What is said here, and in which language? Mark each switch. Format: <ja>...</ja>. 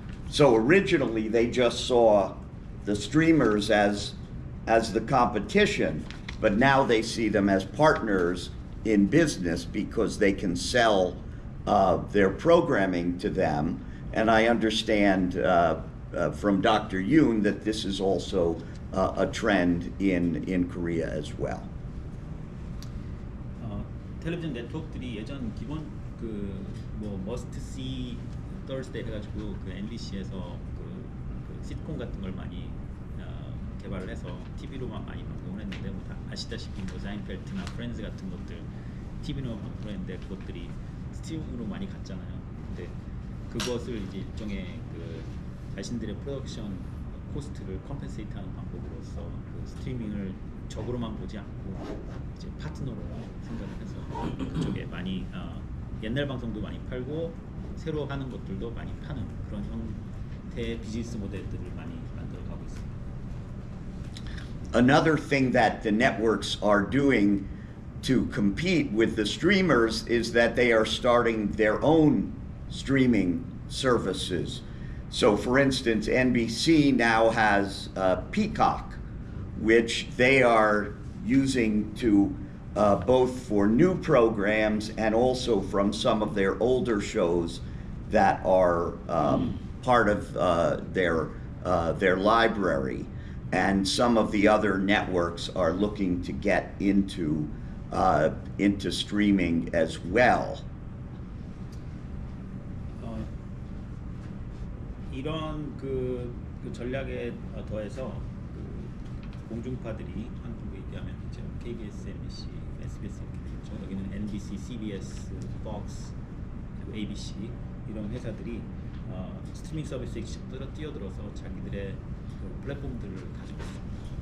<en>So originally they just saw the streamers as the competition, but now they see them as partners in business because they can sell their programming to them. And I understand from Dr. Yoon that this is also a trend in Korea as well.</en> <ko>텔레비전 네트워크들이 예전 기본 뭐 Must See Thursday 해가지고 그 MBC에서 그 시트콤 같은 걸 많이 개발을 해서 TV로만 많이 방송을 했는데 뭐 다 아시다시피 뭐 사인펠트나 프렌즈 같은 것들 TV로만 방송을 했는데 그것들이 스트리밍으로 많이 갔잖아요. 근데 그것을 이제 일종의 그 자신들의 프로덕션 코스트를 컴펜세이트하는 방법으로서 그 스트리밍을 적으로만 보지 않고 이제 파트너로 생각을 해서 그쪽에 많이 옛날 방송도 많이 팔고 새로 하는 것들도 많이 파는 그런 형태의 비즈니스 모델들을 많이 만들어가고 있습니다.</ko> <en>Another thing that the networks are doing to compete with the streamers is that they are starting their own streaming services. So for instance, NBC now has Peacock, which they are using to both for new programs and also from some of their older shows that are part of their library. And some of the other networks are looking to get into streaming as well.</en> <ko>이런 그 전략에 더해서 그 공중파들이 한국에 얘기하면 이제 KBS, MBC, SBS 이렇게 되겠죠. 여기는 NBC, CBS, Fox, 그리고 ABC 이런 회사들이 스트리밍 서비스에 뛰어들어서 자기들의 그 플랫폼들을 가지고 있습니다.</ko>